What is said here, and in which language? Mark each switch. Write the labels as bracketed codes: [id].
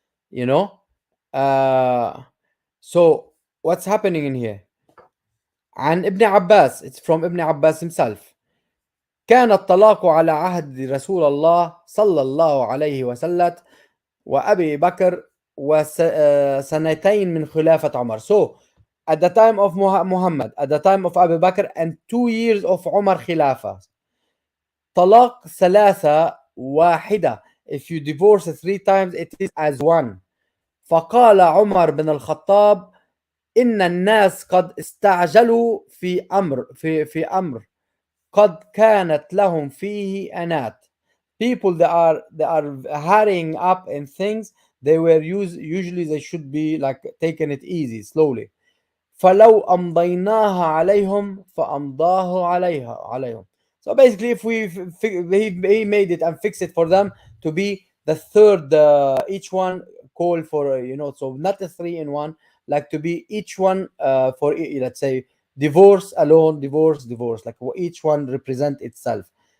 [en] You know, uh, so what's happening in here? [ar] عن ابن عباس, [en] it's from ابن عباس himself. [ar] كان الطلاق على عهد رسول الله صلى الله عليه وسلم وأبي بكر وسنتين من خلافة عمر. [en] So at the time of Muhammad, at the time of Abu Bakr, and 2 years of Umar Khilafah. [ar] طلاق ثلاثة واحدة. [en] If you divorce three times, it is as one. [ar] فقال عمر بن الخطاب إن الناس قد استعجلوا في أمر قد كانت لهم فيه أنات. [en] People that are hurrying up in things, they were usually they should be like taking it easy, slowly. [ar] فلو أمضيناها عليهم فأمضاه عليهم. [en] So basically, if he made it and fixed it for them to be the third, each one call for so not a three in one, like to be each one for let's say divorce alone, divorce, like each one represent itself.